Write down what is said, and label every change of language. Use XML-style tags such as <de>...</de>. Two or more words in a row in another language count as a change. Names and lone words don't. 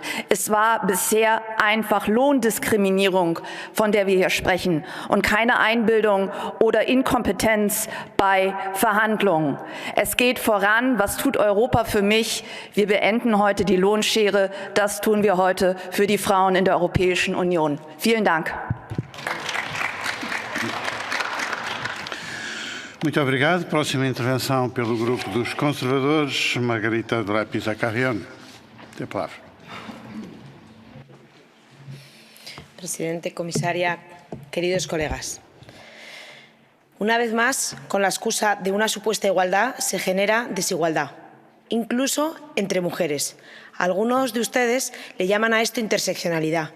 <de>Es war bisher einfach Lohndiskriminierung, von der wir hier sprechen, und keine Einbildung oder Inkompetenz bei Verhandlungen. Es geht voran. Was tut Europa für mich? Wir beenden heute die Lohnschere. Das tun wir heute für die Frauen in der Europäischen Union. Vielen Dank.</de> <pt>Muito obrigado. Próxima intervenção pelo Grupo dos Conservadores, Margarita de Lapisa-Carrión. Tem a palavra.</pt> <es>Presidente, comisaria, queridos colegas. Una vez más, con la excusa de una supuesta igualdad, se genera desigualdad, incluso entre mujeres. Algunos de ustedes le llaman a esto interseccionalidad.</es>